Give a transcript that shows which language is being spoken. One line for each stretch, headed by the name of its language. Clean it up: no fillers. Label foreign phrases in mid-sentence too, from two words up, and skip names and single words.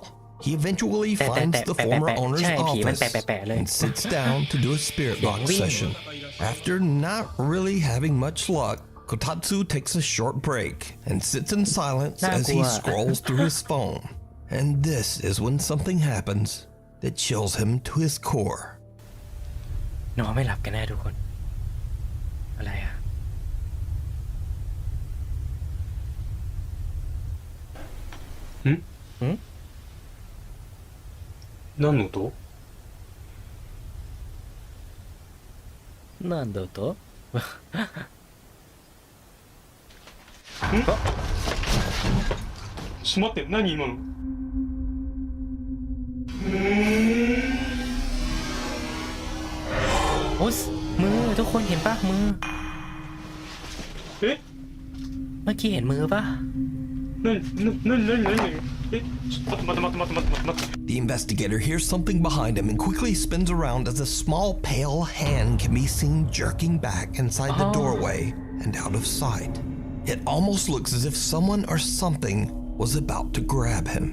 English: He eventually finds the former owner's office and sits down to do a spirit box session. After not really having much luck, Kotatsu takes a short break and sits in silence as he scrolls through his phone. And this is when something happens that chills him to his core.
Thai: นอนไม่หลับกันแน่ทุกคนอะไรอ่ะ
Japanese: 何の音？なんだと？ちょっと待って、何今の？
Thai: โอ้ยมือทุกคนเห็นปะมือเมื่อกี้เห็นมือปะ
English: The investigator hears something behind him and quickly spins around as a small pale hand can be seen jerking back inside the doorway and out of sight. It almost looks as if someone or something was about to grab him.